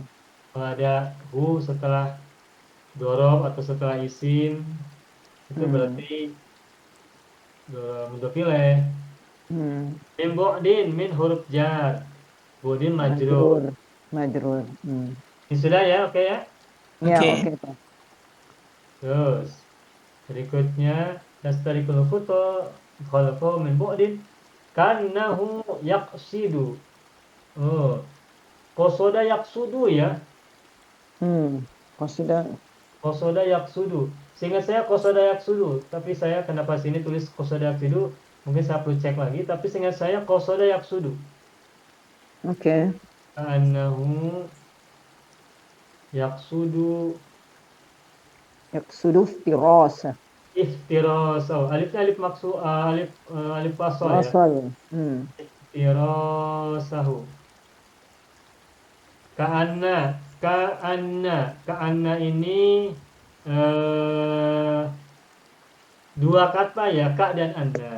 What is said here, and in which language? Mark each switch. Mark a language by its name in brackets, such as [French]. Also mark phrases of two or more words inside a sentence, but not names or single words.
[Indonesian] Kalau ada hu setelah dzaraf atau setelah isim itu berarti [Arabic] مضاف إليه. من بعد من حروف جر. بعد مجرور. Majrur. [Indonesian] Ini sudah ya, oke ya? Ya, Oke. oke Pak. Terus berikutnya [Arabic] يسترق الخطى خلفه من بعد كأنه يقصد. Oh. قصد يقصد ya. قصد يقصد. [Indonesian] Seingat saya [Arabic] قصد يقصد, [Indonesian] tapi saya kenapa sini tulis [Arabic] قصد يقصد? [Indonesian] Mungkin saya perlu cek lagi, tapi seingat saya [Arabic] قصد يقصد. [Indonesian] Oke. [Arabic] كأنه يقصد يقصد فريسة. iftiras. [Indonesian] Oh, alifnya alif [Arabic] ألف وصل [Indonesian] ya. Wasal. [Arabic] Iftirasahu. [Indonesian] Ka'anna ini dua kata ya, ka dan anna.